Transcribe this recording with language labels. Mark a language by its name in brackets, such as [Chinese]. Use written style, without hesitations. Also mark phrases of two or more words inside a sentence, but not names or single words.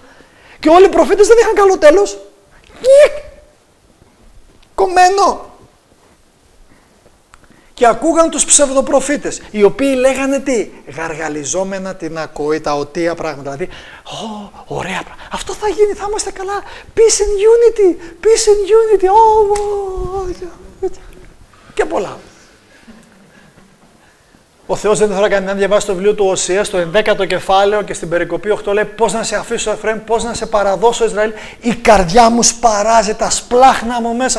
[Greek] Και όλοι οι προφήτες δεν είχαν καλό τέλος. Κομμένο. Και ακούγαν τους ψευδοπροφήτες, οι οποίοι λέγανε τι? Γαργαλιζόμενα την ακοή, τα οτία πράγματα. Δηλαδή, ωραία πράγματα. Αυτό θα γίνει, θα είμαστε καλά. [English] Peace and unity, peace and unity. [Greek] Και πολλά. Ο Θεός δεν θα κάνει να διαβάσει το βιβλίο του Οσία, στο 11ο κεφάλαιο και στην περικοπή 8 λέει: πώς να σε αφήσω, Εφραίμ, πώς να σε παραδώσω, Ισραήλ. Η καρδιά μου σπαράζει, τα σπλάχνα μου μέσα.